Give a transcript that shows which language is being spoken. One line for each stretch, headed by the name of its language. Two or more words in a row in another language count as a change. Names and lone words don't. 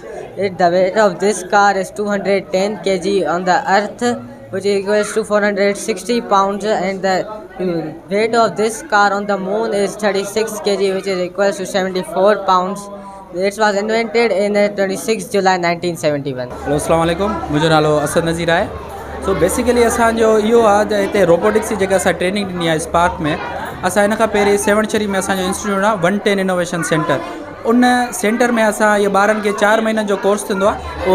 English: The weight of this car is 210 kg on the earth, which equals to 460 pounds, and the weight of this car on the moon is 36 kg, which is equals to 74 pounds. It was invented in 26 July 1971.
Sindhi: हेलो
Arabic: السلام عليكم,
Sindhi: मुंहिंजो नालो असद नज़ीर आहे.
English: so basically
Sindhi: असांजो इहो आहे त हिते रोबोटिक्स जी जेका असां ट्रेनिंग ॾिनी आहे स्पार्क में. असां हिन खां पहिरीं सेवनचरी में असांजो इंस्टीट्यूट आहे 110 इनोवेशन सेंटर. उन सेंटर में असां इहे ॿारनि खे 4 महीननि जो कोर्स थींदो आहे.